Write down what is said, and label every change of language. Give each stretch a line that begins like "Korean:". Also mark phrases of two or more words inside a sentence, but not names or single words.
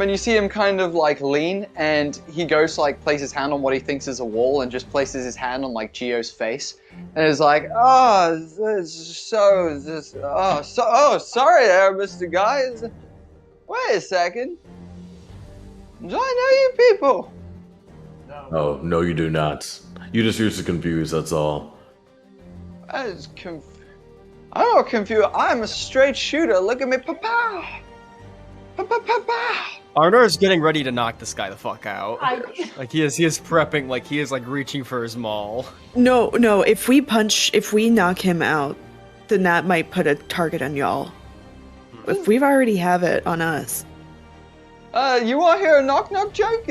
English: And you see him kind of like lean, and he goes to like place his hand on what he thinks is a wall, and just places his hand on like Gio's face, and is like, sorry there, Mr. Guys. Wait a second. Do I know you people? Oh, no, you do not. You just used to confuse, that's all. I'm not confused. I'm a straight shooter. Look at me. Pa-pow! Pa-pa-pa-pow! Arnor is getting ready to knock this guy the fuck out. Like he is prepping, like he is like reaching for his maul. No, if we knock him out, then that might put a target on y'all. If we've already have it on us. You want to hear a knock-knock joke?